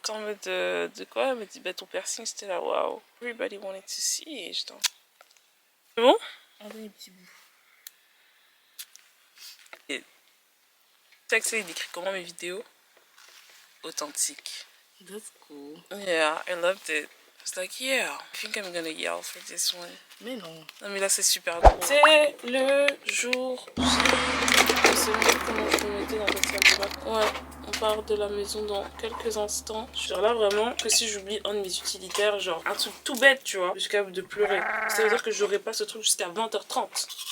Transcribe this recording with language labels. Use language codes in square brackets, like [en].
[fr] Quand elle me de quoi? Elle me dit bah ton piercing, c'était là waouh. [en] Everybody wanted to see [fr] et je t'en... C'est bon? Un dernier petit bout. Et tu sais que c'est décrit comment mes vidéos? Authentiques. [en] That's cool. Yeah, I loved it. I was like yeah, I think I'm gonna yell for this one. [fr] Mais non. Non mais là c'est super gros. C'est le jour J. Je sais même pas comment je peux mettre dans cette salle de bain. Ouais, on part de la maison dans quelques instants. Je suis là vraiment que si j'oublie un de mes utilitaires, genre un truc tout bête tu vois, je suis capable de pleurer. Ça veut dire que j'aurai pas ce truc jusqu'à 20h30.